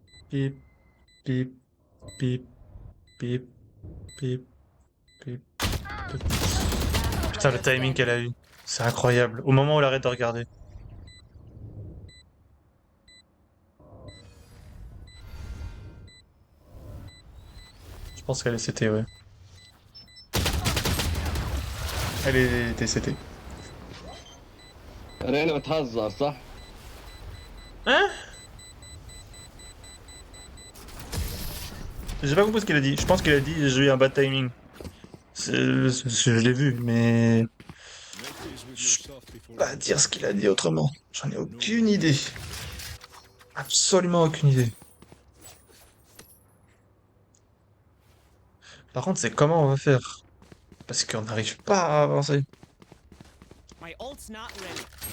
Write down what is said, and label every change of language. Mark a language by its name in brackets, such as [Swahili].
[French] Pip, pip, pip, pip, pip, pip, pip. Putain, le timing qu'elle a eu. C'est incroyable. Au moment où elle arrête de regarder. Je pense qu'elle est CT, ouais. Elle est TCT. [Arabic] رينا بتهزر صح؟ [French] Hein? J'ai pas compris ce qu'il a dit. Je pense qu'il a dit j'ai eu un bad timing. Je l'ai vu, mais [English] Make peace with yourself before [French] pas dire ce qu'il a dit autrement. J'en ai aucune idée. Absolument aucune idée. Par contre, c'est comment on va faire? Parce qu'on n'arrive pas à avancer. [English] my ult's not ready.